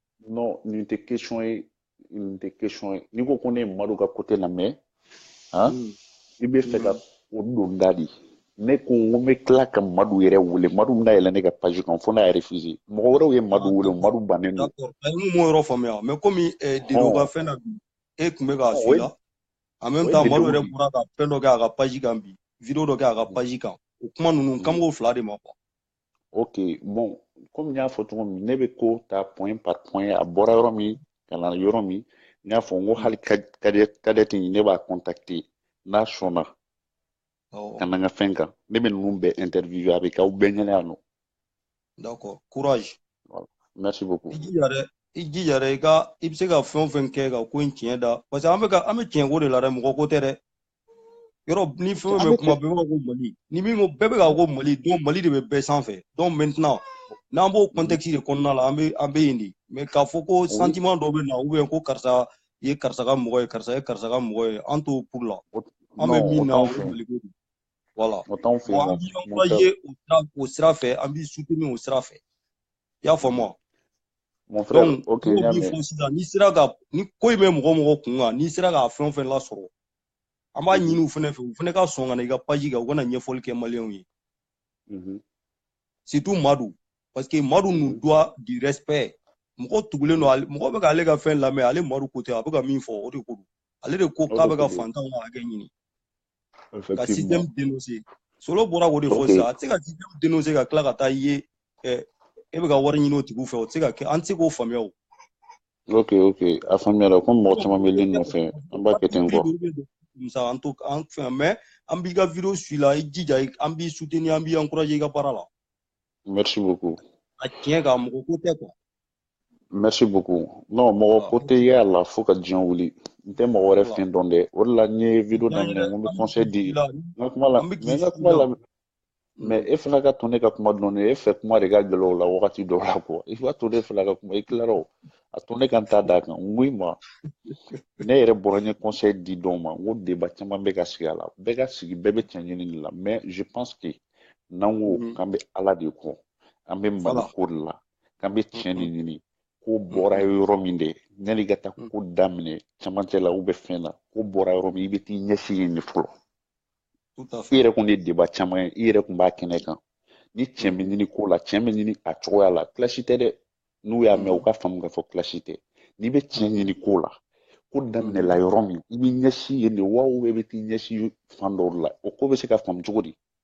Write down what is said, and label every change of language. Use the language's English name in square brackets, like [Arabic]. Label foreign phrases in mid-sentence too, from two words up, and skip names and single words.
[Bambara] non nin tɛ question ye n'i ko ko ne ye maru ka côté lamɛn i bɛ fɛ ka o don da di ne ko n ko n bɛ tila ka madu yɛrɛ wele madu bɛna yɛlɛ ne ka page kan fo n'a yɛrɛ refusé mɔgɔ wɛrɛw ye madu wele madu bannen don a ye mun yɔrɔ faamuya mais komi Dido ka fɛn na bi e tun bɛ k'a suit la [French] en même temps [Bambara] maru yɛrɛ bɔra ka fɛn dɔ kɛ a ka page kan bi vidéo dɔ kɛ a ka page kan o kuma ninnu kan b'o fila de ma quoi [French] ok bon comme [Bambara] n y'a fɔ cogo min ne bɛ ko ta [French] point par point [Bambara] a bɔra yɔrɔ min ka na yɔrɔ min n y'a fɔ n ko hali kadɛti ne b'a contacter n'a sɔnna ka na n ka fɛn kan ne bɛ ninnu bɛɛ interview a bɛ k'aw bɛɛ ɲɛna yan nɔ [French] d'accord courage merci beaucoup [Bambara] i jija dɛ i bɛ se ka fɛn o fɛn kɛ ka ko in tiɲɛ da [French] parce que [Bambara] an bɛ tiɲɛ ko de la dɛ mɔgɔ ko tɛ dɛ yɔrɔ ni fɛn o fɛn bɛ kuma bɛɛ b'a ko Mali ni min ko bɛɛ bɛ k'a ko Mali donc Mali de bɛ bɛɛ sanfɛ [French] donc maintenant [Bambara] n'an b'o contexte de kɔnɔna la an bɛ yen de mais k'a fɔ ko sentiment dɔ bɛ na [French] ou bien [Bambara] ko karisa ye karisa ka mɔgɔ ye karisa ye karisa ka mɔgɔ ye an t'o pour la an bɛ min na o ye Mali ko de [French] voilà bon [Bambara] an b'i encourager o sira fɛ an b'i soutenir o sira fɛ i y'a faamu [French] mon frère [Bambara] donc n'o min fɔ sisan n'i sera ka ni ko in bɛ mɔgɔ kun kan n'i sera k'a fɛn o fɛn lasɔrɔ an b'a ɲini u fɛnɛ fɛ u fɛnɛ ka sɔn ka na i ka page kan u kana ɲɛfɔli kɛ maliyɛnw ye [French] surtout Madu parce que Madu nous doit du respect [Bambara] mɔgɔ tugulen don mɔgɔ bɛ k'ale ka fɛn lamɛn ale Madu ko tɛ a bɛ ka min fɔ o de ko don ale de ko k'a bɛ ka fantanw ka hakɛ ɲini ka [French] système dénoncer [Bambara] Solo bɔra k'o de fɔ sisan a tɛ se ka [French] système dénoncer [Bambara] ka tila ka taa i ye e bɛ ka wari ɲini o tigiw fɛ o tɛ se ka kɛ an tɛ se k'o faamuya o ok a faamuyara komi mɔgɔ caman bɛ len nɔfɛ an b'a kɛ ten quoi an fɛn mais an b'i ka vidéo suit la i jija an b'i soutenir an b'i encourager i ka baara la [French] merci beaucoup [Bambara] a tiɲɛ kan mɔgɔ ko tɛ quoi [French] merci beaucoup non [Bambara] mɔgɔ ko tɛ y'a la fo ka diɲɛ wuli n tɛ mɔgɔ wɛrɛ fɛn dɔn dɛ o de la n ye vidéo daminɛ n ko n bɛ conseil di n ka kuma la mais e fana ka to ne ka kuma dɔɔnin e fɛ kuma de ka gɛlɛ o la wagati dɔw la quoi i b'a to ne fana ka kuma i tilara o a to ne ka n ta d'a kan n ko i ma ne yɛrɛ bɔra n ye conseil di dɔw ma n ko débat caman bɛ ka sigi a la bɛɛ ka sigi bɛɛ bɛ tiɲɛ ɲini de la [French] mais je pense que [Bambara] n'an ko k'an bɛ ala de kɔ an bɛ Mali ko de la k'an bɛ tiɲɛ de ɲini ko bɔra yɔrɔ min de yanni i ka taa ko daminɛ camancɛ la [French] ou bien [Bambara] fɛn na ko bɔra yɔrɔ min i bɛ t'i ɲɛsin yen de fɔlɔ i yɛrɛ kun ye débat caman ye i yɛrɛ kun b'a kɛnɛ kan ni tiɲɛ bɛ ɲini ko la tiɲɛ bɛ ɲini a cogoya la kilasi tɛ dɛ n'u y'a mɛn u ka faamu k'a fɔ kilasi tɛ n'i bɛ tiɲɛ ɲini ko la ko daminɛla yɔrɔ min i bɛ ɲɛsin yen de wa [French] ou bien [Bambara] i bɛ t'i ɲɛsin fan dɔw la o ko bɛ se ka faamu cogo di